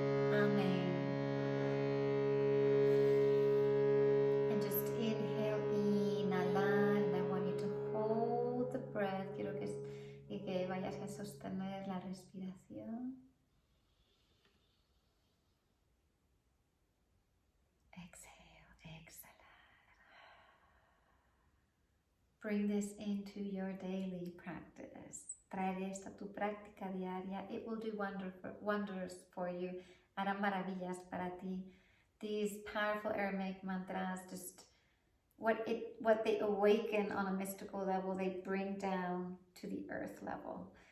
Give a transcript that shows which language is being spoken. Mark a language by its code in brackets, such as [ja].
[en] Amen. And just inhale, inhalar, and I want you to hold the breath. [es] Quiero que vayas a sostener la respiración. [en] Exhale, exhalar. Bring this into your daily practice. [es] Traer esto a tu práctica diaria. [en] It will do wonders for you. [es] Hará maravillas para ti. [en] These powerful Aramaic mantras, just what they awaken on a mystical level, they bring down to the earth level.